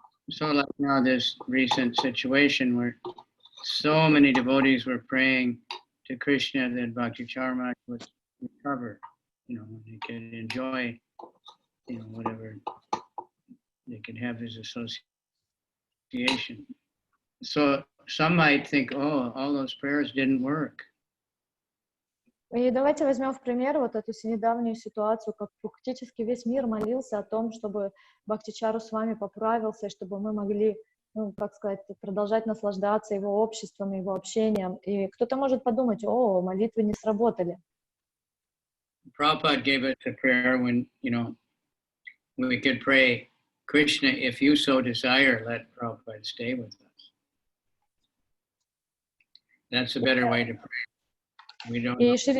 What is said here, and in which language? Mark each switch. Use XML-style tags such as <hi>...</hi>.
<en>So like now this recent situation where so many devotees were praying to Krishna that Bhakti-charma would recover, they could enjoy, whatever they could have his association. So some might think, all those prayers didn't work.</en> <ru>И давайте возьмем в пример вот эту недавнюю ситуацию, как практически весь мир молился о том, чтобы Бхактичару Свами поправился, и чтобы мы могли, продолжать наслаждаться его обществом, его общением. И кто-то может подумать, молитвы не сработали.</ru> <en>Prabhupada gave us a prayer when, we could pray, Krishna, if you so desire, let Prabhupada stay with us. That's a better way to pray. We don't know.</en>